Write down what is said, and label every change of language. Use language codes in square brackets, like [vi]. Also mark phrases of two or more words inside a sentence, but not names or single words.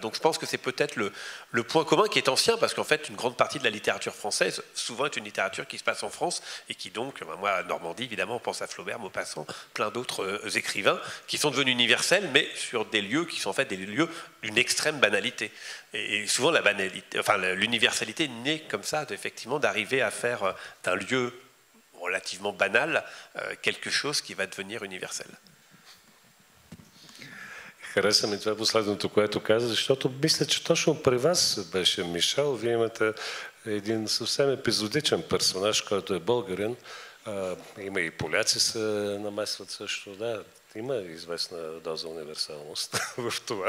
[fr] Donc je pense que c'est peut-être le point commun qui est ancien, parce qu'en fait une grande partie de la littérature française souvent est une littérature qui se passe en France et qui donc, moi à Normandie évidemment on pense à Flaubert, Maupassant, plein d'autres écrivains qui sont devenus universels, mais sur des lieux qui sont en fait des lieux d'une extrême banalité. Et souvent la banalité, enfin l'universalité naît comme ça, effectivement, d'arriver à faire d'un lieu relativement banal quelque chose qui va devenir universel. [bg] Хареса ми това последното, което каза, защото мисля, че точно при вас беше Мишел. Вие имате един съвсем епизодичен персонаж, който е българин. Има и поляци се намесват също. Да, има известна доза универсалност в това.